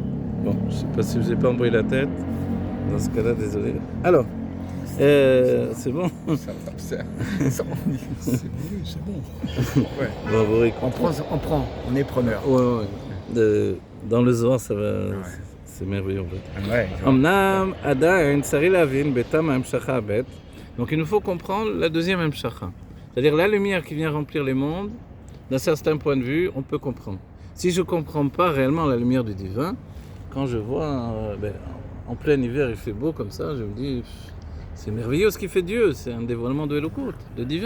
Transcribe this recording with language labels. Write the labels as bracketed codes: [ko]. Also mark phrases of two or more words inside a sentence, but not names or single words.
[fr] Bon, je ne sais pas si je vous ai pas embrouillé la tête. Dans ce cas-là, désolé. Alors, c'est bon. Ça va, c'est bon. Ouais. Bravo, Rick. On est preneur. Ouais. Dans le Zohar, ça va. Ouais. C'est merveilleux. Ouais. [he] אומנם עדיין צריך להבין בטעם המשכה ב. [fr] Donc il nous faut comprendre la deuxième hamshacha. C'est-à-dire la lumière qui vient remplir les mondes, d'un certain point de vue, on peut comprendre. Si je ne comprends pas réellement la lumière du divin, quand je vois en plein hiver il fait beau comme ça, je me dis c'est merveilleux ce qu'il fait Dieu, c'est un dévoilement de Elokout, de divin.